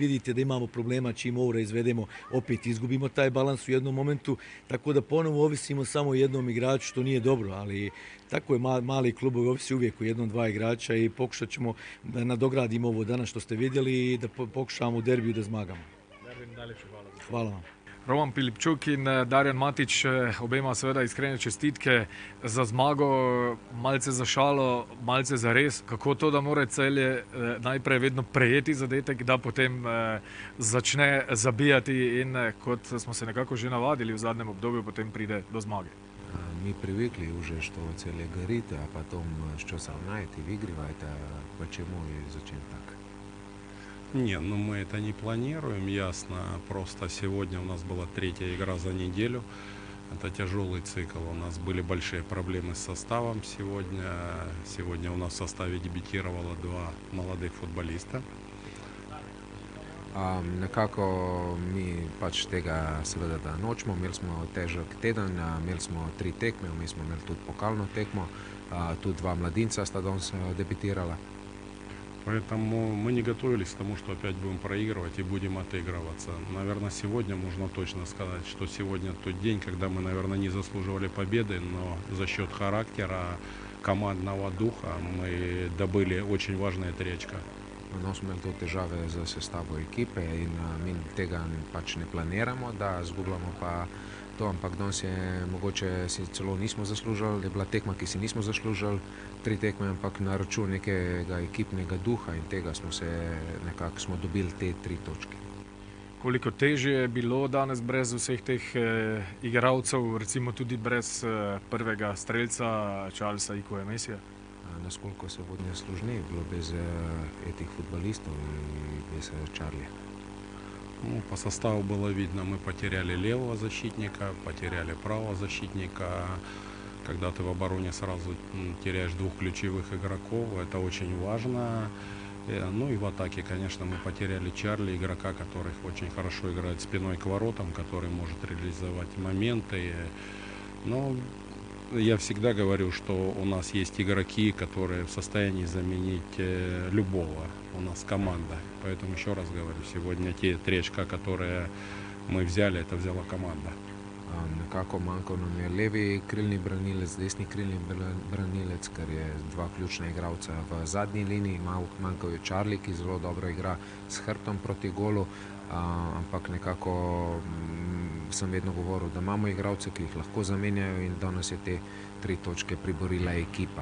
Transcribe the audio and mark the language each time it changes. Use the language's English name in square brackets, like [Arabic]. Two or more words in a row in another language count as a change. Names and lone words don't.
[Croatian] Vidite da imamo problema čim ovo izvedemo, opet izgubimo taj balans u jednom momentu, tako da ponovo ovisimo samo o jednom igraču, što nije dobro, ali tako je, mali klubovi ovisi uvijek o jednom, dva igrača i pokušat ćemo da nadogradimo ovo danas što ste vidjeli i da pokušamo u derbiju da zmagamo. Hvala vam. [Slovenian] Roman Pilipčuk in Darjan Matić, obema seveda iskrene čestitke za zmago, malce za šalo, malce za res. Kako to, da mora Celje najprej vedno prejeti zadetek, da potem začne zabijati in kot smo se nekako že navadili v zadnjem obdobju, potem pride do zmage? [Russian] Mi привыкли уже, что Целje горит, а потом что сравняете, выигрывает, почему и зачем так? Не, ну мы это не планируем, ясно. Просто сегодня у нас была третья игра за неделю. Это тяжелый цикл. У нас были большие проблемы с составом сегодня. Сегодня у нас в составе дебютировало 2 молодых футболиста. [Slovenian] Nekako mi pač tega seveda da nočemo. Imeli smo težek teden, imeli smo 3 tekme, mi smo imeli tudi pokalno tekmo, tudi 2 mladinca sta danes debitirala. [Russian] Поэтому мы не готовились к тому, что опять будем проигрывать и будем отыгрываться. Наверное, сегодня можно точно сказать, что сегодня тот день, когда мы, наверное, не заслуживали победы, но за счет характера, командного духа мы добыли очень важные 3 очка. [Slovenian] No, smo imeli to težave z sestavo ekipe in mi tega pač ne planiramo, da zgubljamo pa to, ampak danes je mogoče si celo nismo zaslužili, je bila tekma, ki si nismo zaslužili 3 tekme, ampak na račun nekega ekipnega duha in tega smo dobili te 3 točke. Koliko težje je bilo danes brez vseh teh igralcev, recimo tudi brez prvega strelca Charlesa Ikoja Mesija? [Russian] Насколько сегодня сложнее было без этих футболистов и без Чарли? Ну, по составу было видно, мы потеряли левого защитника, потеряли правого защитника. Когда ты в обороне сразу теряешь 2 ключевых игроков, это очень важно. Ну и в атаке, конечно, мы потеряли Чарли, игрока, который очень хорошо играет спиной к воротам, который может реализовать моменты. Но я всегда говорю, что у нас есть игроки, которые в состоянии заменить любого. У нас команда. Поэтому еще раз говорю, сегодня те 3 очка, которые мы взяли, это взяла команда. [Slovenian] Nekako manjkal nam je levi krilni branilec, desni krilni branilec, ker je 2 ključna igralca v zadnji liniji. Manjkal je Charlie, ki zelo dobro igra s hrbtom proti golu, ampak nekako sem vedno govoril, da imamo igralce, ki jih lahko zamenjajo in danes je te 3 točke priborila ekipa.